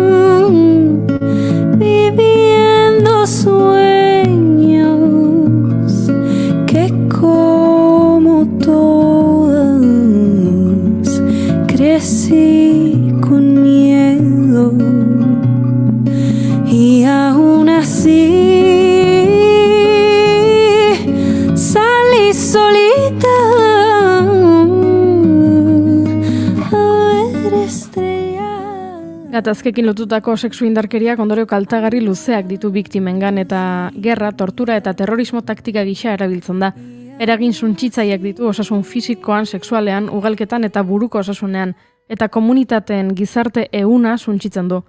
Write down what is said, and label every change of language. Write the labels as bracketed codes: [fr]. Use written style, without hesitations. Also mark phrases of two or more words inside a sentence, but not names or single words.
[es] viviendo sueños que como todas crecí con miedo y aún así salí solita. [eu] Gatazkekin lotutako sexu indarkeriak ondorio kaltagarri luzeak ditu biktimengan eta gerra, tortura eta terrorismo taktika gisa erabiltzen da. Eragin suntsitzaileak ditu osasun fisikoan, sexualean, ugalketan eta buruko osasunean, eta komunitateen gizarte ehuna suntsitzen du.